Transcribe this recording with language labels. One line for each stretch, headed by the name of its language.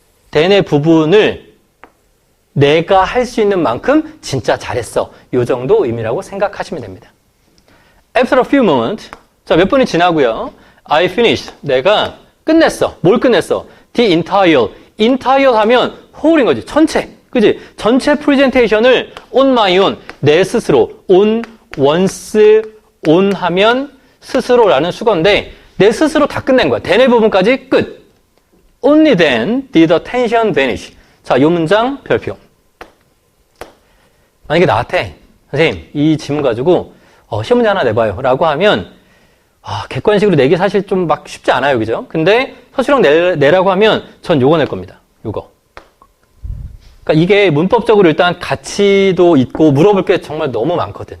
Korean: then의 부분을 내가 할 수 있는 만큼 진짜 잘했어. 이 정도 의미라고 생각하시면 됩니다.
English: After a few moments.
Korean: 자, 몇 분이 지나고요.
English: I finished.
Korean: 내가 끝냈어. 뭘 끝냈어?
English: The entire.
Korean: entire 하면 whole인 거지. 전체. 그지? 전체 프레젠테이션을
English: on my own.
Korean: 내 스스로. on, once, on 하면 스스로라는 수거인데 내 스스로 다 끝낸 거야. then의 부분까지 끝.
English: Only then did the tension vanish.
Korean: 자, 이 문장 별표. 만약에 나한테 선생님 이 지문 가지고 시험 문제 하나 내봐요 라고 하면 객관식으로 내기 사실 좀 막 쉽지 않아요. 그죠? 근데 서술형 내라고 하면 전 요거 낼 겁니다. 요거. 그러니까 이게 문법적으로 일단 가치도 있고 물어볼 게 정말 너무 많거든.